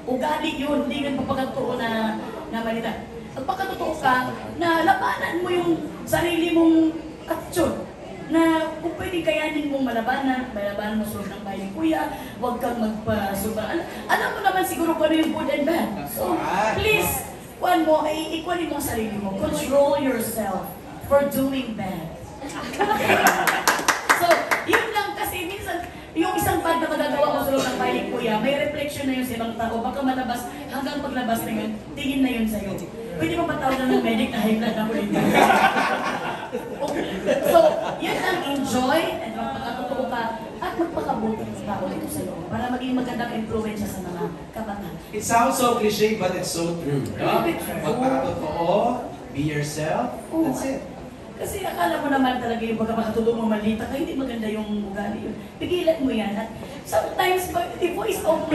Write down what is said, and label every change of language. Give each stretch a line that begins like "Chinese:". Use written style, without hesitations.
Filipino: Ugali yun, hindi yun pagpapakatotoo na malita. Pagpakatotoo ka, na labanan mo yung sarili mong attitude. Na kung pwede kayanin mong malabanan mo sa loob ng bahay ni Kuya, huwag kang magpa-sobra. Alam mo naman siguro kung ano yung
English: good and bad.
Filipino: So, please, ikuan mo ang sarili mo.
English: Control yourself for doing bad.
Filipino: So, yun lang kasi minsan, yung isang bad na magagawa mo sa loob ng bahay ni Kuya, may reflection na yun sa ibang tao. Baka malabas, hanggang paglabas na yun, tingin na yun sa'yo. Pwede mo patawag na ng medic na high blood na ulit. So, yun lang, enjoy at magpakatotoo ka at magpakabuti sa tao dito sa'yo para maging magandang influence sa mga kabataan.
English: It sounds so cliche, but it's so true. No?
Filipino: Magpakatotoo,
English: be yourself, that's it.
Filipino: Kasi akala mo naman talaga yung pagkakatotoo mo malita ka, hindi maganda yung ugali yun. Pigilan mo yan at
English: sometimes, the voice of me.